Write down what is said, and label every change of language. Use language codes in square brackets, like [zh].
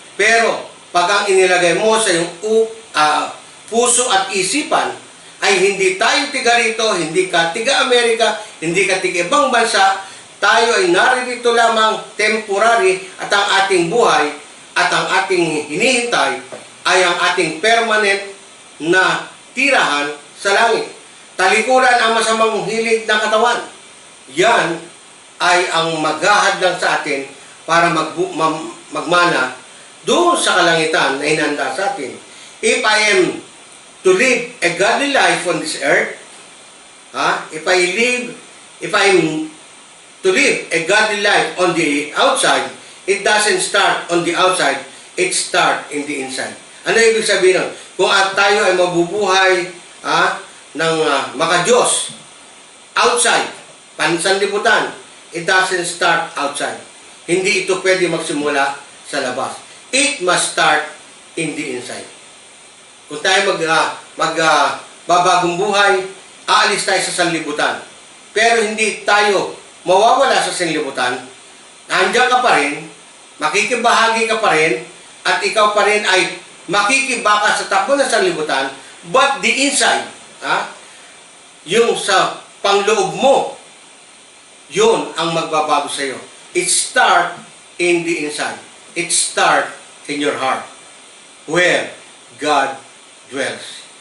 [tl] Pero, pag ang inilagay mo sa iyong puso at isipan, ay hindi tayo tiga rito, hindi ka tiga Amerika, hindi ka tiga ibang bansa, tayo ay naririto lamang temporary at ang ating buhay at ang ating hinihintay ay ang ating permanent na tirahan sa langit. Talikuran ang masamang hilig ng katawan. Yan ay ang maghahadlang sa atin para magmana doon sa kalangitan na inanda sa atin. [en] If I am to live a godly life on this earth, if I am to live a godly life on the outside, it doesn't start on the outside, it starts in the inside. [tl] Ano ibig sabihin nun? Kung tayo ay mabubuhay ng makadiyos outside, pansanlibutan, [en] it doesn't start outside. [tl] Hindi ito pwede magsimula sa labas. [en] It must start in the inside. [tl] Kung tayo magbabagong buhay, aalis tayo sa sanlibutan. Pero hindi tayo mawawala sa sanlibutan, nandiyan ka pa rin, makikibahagi ka pa rin, at ikaw pa rin ay makikibaka sa takbo ng sanlibutan, [en] but the inside, [tl] yung sa pangloob mo, yun ang magbabago sa iyo. [en] It start in the inside. It start in your heart, where God dwells.